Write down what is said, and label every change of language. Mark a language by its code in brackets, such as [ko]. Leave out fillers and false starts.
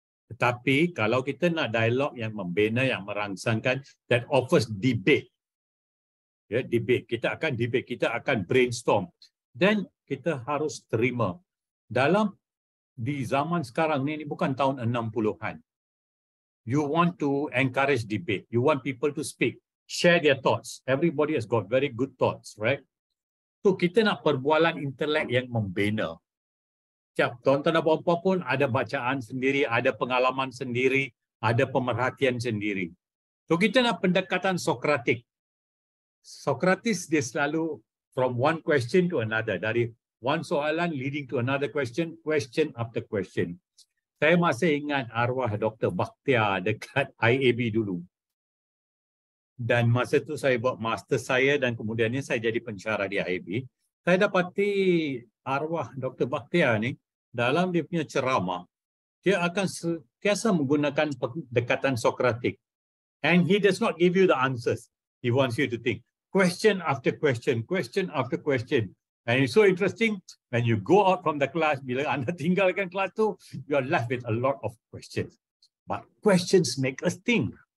[ms] Tetapi kalau kita nak dialog yang membina, yang merangsangkan, [en] that offers debate. [ms] Ya, debate. Kita akan debate, kita akan brainstorm. Dan kita harus terima. Di zaman sekarang ni bukan tahun 60-an. [en] You want to encourage debate. You want people to speak. Share their thoughts. Everybody has got very good thoughts, right? [ms] So kita nak perbualan intelek yang membina. Siap, tuan-tuan dan puan-puan pun ada bacaan sendiri, ada pengalaman sendiri, ada pemerhatian sendiri. So kita nak pendekatan Sokratik. Sokrates dia selalu [en] from one question to another, dari one soalan leading to another question, question after question. [ms] Saya masih ingat arwah Dr. Bakhtiar dekat IAB dulu. Dan masa tu saya buat master saya dan kemudiannya saya jadi pensyarah di IAB. Saya dapati arwah Dr. Bakhtiar ni dalam dia punya ceramah, dia akan sentiasa menggunakan pendekatan Sokratik. [en] And he does not give you the answers. He wants you to think. Question after question, question after question. And it's so interesting, when you go out from the class, [ms] bila anda tinggalkan kelas tu, [en] you are left with a lot of questions. But questions make us think.